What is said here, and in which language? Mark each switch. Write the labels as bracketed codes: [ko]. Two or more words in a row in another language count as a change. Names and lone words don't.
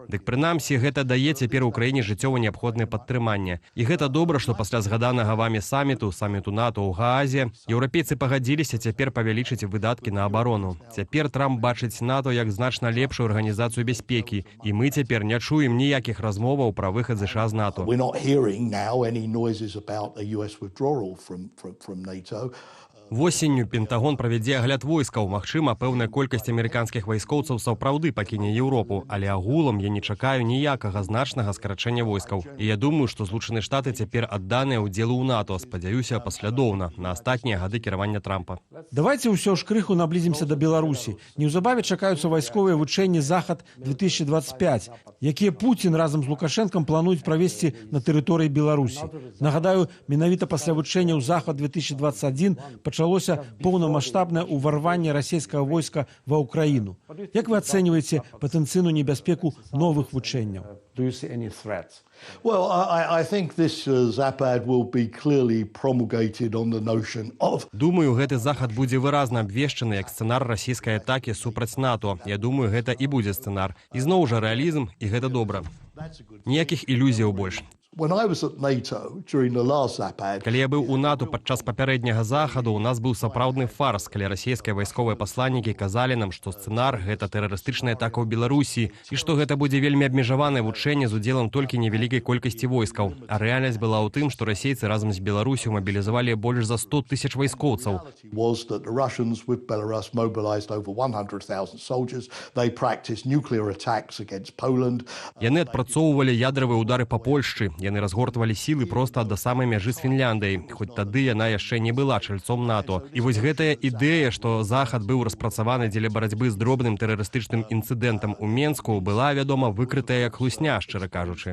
[be] Дык прынамсі гэта дае цяпер Украіне жыццёва неабходнае падтрыманне. І гэта добра, што пасля згаданага вамі саміту НАТО ў Гаазе, еўрапейцы пагадзіліся цяпер павялічыць выдаткі на абарону. Цяпер Трамп бачыць НАТО як значна лепшую арганізацыю бяспекі, і мы цяпер не чуем ніякіх размоваў пра выхад ЗША з НАТО. [en] We're not hearing now any noises about a US withdrawal from NATO. [be] Восенню Пентагон правядзе агляд войскаў. Магчыма, пэўная колькасць амерыканскіх вайскоўцаў сапраўды пакіне Еўропу, але агулам я не чакаю ніякага значнага скарачэння войскаў. І я думаю, што Злучаныя Штаты цяпер адданыя ўдзелу ў НАТО, спадзяюся, паслядоўна на астатнія гады кіравання Трампа. Давайце ўсё ж крыху наблізімся да Беларусі. Неўзабаве чакаюцца вайсковыя вучэнні «Захад-2025», якія Пуцін разам з Лукашэнкам плануюць правесці на тэрыторыі Беларусі. Нагадаю, менавіта пасля вучэнняў «Захад-2021» пачалося поўнамаштабнае ўварванне расійскага войска ва ўкраіну. Як вы ацэньваеце патэнцыйную небяспеку новых вучэнняў? [en] Well, I think this Zapad will be clearly promulgated on the notion of... [be] Думаю, гэты захад будзе выразна абвешчаны як сцэнар расійскай атакі супраць НАТО. Я думаю, гэта і будзе сцэнар. І зноў жа рэалізм, і гэта добра. Ніякіх ілюзіяў больш. [en] When I was at NATO during the last Zapad... [be] Калі я быў у НАТО падчас папярэдняга захаду, у нас быў сапраўдны фарс, калі расійскія вайсковыя пасланнікі казалі нам, што сцэнар – гэта тэрарыстычная атака ў Беларусі і што гэта будзе вельмі абмежаванае вучэнне з удзелам толькі невялікай колькасці войскаў. А рэальнасць была ў тым, што расейцы разам з Беларусю мабілізавалі больш за 100 000 вайскоўцаў. [en] Was that the Russians with Belarus mobilized over 100,000 soldiers. They practiced nuclear attacks against Poland. [be] Яны адпрацоўвалі ядравыя ўдары па Польшчы. Яны разгортвалі сілы проста да самай мяжы з Фінляндыяй, хоць тады яна яшчэ не была чальцом НАТО. І вось гэтая ідэя, што захад быў распрацаваны дзеля барацьбы з дробным тэрарыстычным інцыдэнтам у Менску, была, вядома, выкрытая як хлусня, шчыра кажучы.